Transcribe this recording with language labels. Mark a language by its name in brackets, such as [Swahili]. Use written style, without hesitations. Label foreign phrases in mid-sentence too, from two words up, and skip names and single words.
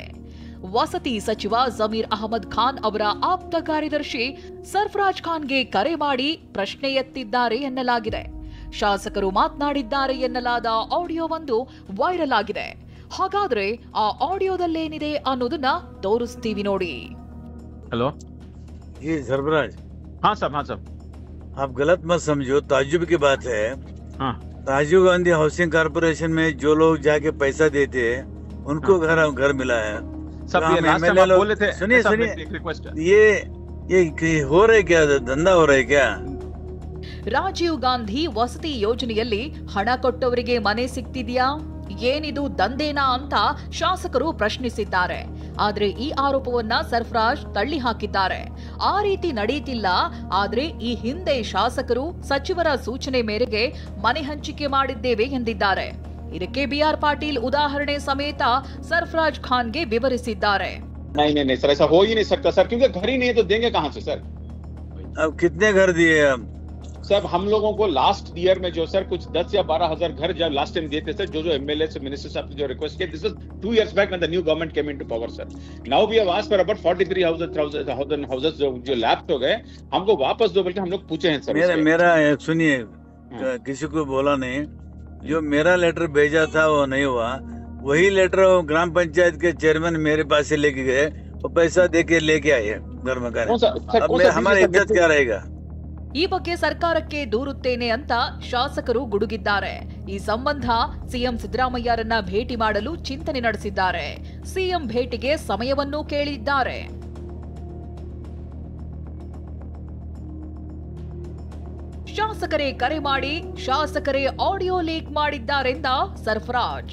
[Kannada] ವಸತಿ ಸಚಿವ ಜಮೀರ್ ಅಹಮದ್ ಖಾನ್ ಅವರ ಆಪ್ತ ಕಾರ್ಯದರ್ಶಿ ಸರ್ಫರಾಜ್ ಖಾನ್ಗೆ ಕರೆ ಮಾಡಿ ಪ್ರಶ್ನೆ ಎತ್ತಿದ್ದಾರೆ ಎನ್ನಲಾಗಿದೆ. ಶಾಸಕರು ಮಾತನಾಡಿದ್ದಾರೆ ಎನ್ನಲಾದ ಆಡಿಯೋವೊಂದು ವೈರಲ್ ಆಗಿದೆ. ಹಾಗಾದ್ರೆ ಆ ಆಡಿಯೋದಲ್ಲೇನಿದೆ ಅನ್ನೋದನ್ನ ತೋರಿಸ್ತೀವಿ ನೋಡಿ. [Hindi] हेलो जी सरफराज. हाँ साहब आप गलत मत समझो, ताज्जुब की बात है. हाँ राजीव गांधी हाउसिंग कॉर्पोरेशन में जो लोग जाके पैसा देते उनको घर मिला है. सब ये [English] last time [Hindi] आप बोले थे. सुनिए एक रिक्वेस्ट है, ये हो रहा है क्या? धंधा हो रहा है क्या? [Kannada] ರಾಜೀವ್ ಗಾಂಧಿ ವಸತಿ ಯೋಜನೆಯಲ್ಲಿ ಹಣ ಕೊಟ್ಟವರಿಗೆ ಮನೆ ಸಿಗ್ತಿದ್ಯಾ? ಏನಿದು ದಂಧೆನಾ ಅಂತ ಶಾಸಕರು ಪ್ರಶ್ನಿಸಿದ್ದಾರೆ. ಆದ್ರೆ ಈ ಆರೋಪವನ್ನ ಸರ್ಫರಾಜ್ ತಳ್ಳಿ ಹಾಕಿದ್ದಾರೆ. ಆ ರೀತಿ ನಡೆಯುತ್ತಿಲ್ಲ. ಆದ್ರೆ ಈ ಹಿಂದೆ ಶಾಸಕರು ಸಚಿವರ ಸೂಚನೆ ಮೇರೆಗೆ ಮನೆ ಹಂಚಿಕೆ ಮಾಡಿದ್ದೇವೆ ಎಂದಿದ್ದಾರೆ. ಇದಕ್ಕೆ ಬಿಆರ್ ಪಾಟೀಲ್ ಉದಾಹರಣೆ ಸಮೇತ ಸರ್ಫರಾಜ್ ಖಾನ್ಗೆ ವಿವರಿಸಿದ್ದಾರೆ. [Hindi] नहीं सर, ऐसा हो ही नहीं सकता सर, क्योंकि घर ही नहीं है तो देंगे कहां से सर? अब कितने घर दिए? सर हम लोगों को [English] last year [Hindi] में जो सर कुछ 10 या 12 हजार घर जब [English] last time [Hindi] दिए थे सर, जो एमएलए से मिनिस्टर साहब ने जो रिक्वेस्ट किया, [English] this is 2 years back when the new government came into power sir. Now we have asked for about 43,000 houses [Hindi] जो लैप्स हो गए, हमको वापस दो बल्कि हम लोग पूछे हैं सर. मेरा सुनिए, किसी को बोला नहीं. जो मेरा लेटर भेजा था वो नहीं हुआ. वही लेटर ग्राम पंचायत के चेयरमैन मेरे पास से लेके गए और पैसा दे के लेके आए घर में. हमारी इज्जत क्या रहेगा? [Kannada] ಈ ಬಗ್ಗೆ ಸರ್ಕಾರಕ್ಕೆ ದೂರುತ್ತೇನೆ ಅಂತ ಶಾಸಕರು ಗುಡುಗಿದ್ದಾರೆ. ಈ ಸಂಬಂಧ ಸಿಎಂ ಸಿದ್ದರಾಮಯ್ಯರನ್ನ ಭೇಟಿ ಮಾಡಲು ಚಿಂತನೆ ನಡೆಸಿದ್ದಾರೆ. ಸಿಎಂ ಭೇಟಿಗೆ ಸಮಯವನ್ನೂ ಕೇಳಿದ್ದಾರೆ. ಶಾಸಕರೇ ಕರೆ ಮಾಡಿ ಶಾಸಕರೇ ಆಡಿಯೋ ಲೀಕ್ ಮಾಡಿದ್ದಾರೆಂದ ಸರ್ಫರಾಜ್.